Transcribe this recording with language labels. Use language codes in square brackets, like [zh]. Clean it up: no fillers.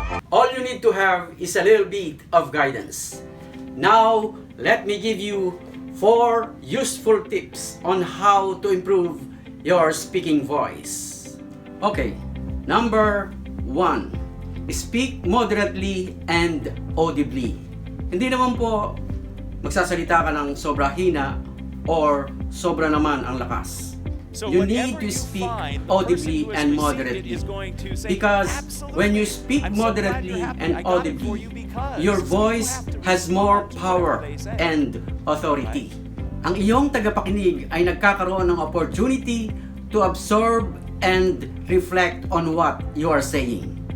[en] All you need to have is a little bit of guidance. Now, let me give you 4 useful tips on how to improve your speaking voice. Okay, number 1. Speak moderately and audibly. [tl] Hindi naman po magsasalita ka ng sobra hina or sobra naman ang lakas. [en] You need to speak audibly and moderately, because when you speak moderately and audibly, your voice has more power and authority. [tl] Ang iyong tagapakinig ay nagkakaroon ng [en] opportunity to absorb and reflect on what you are saying.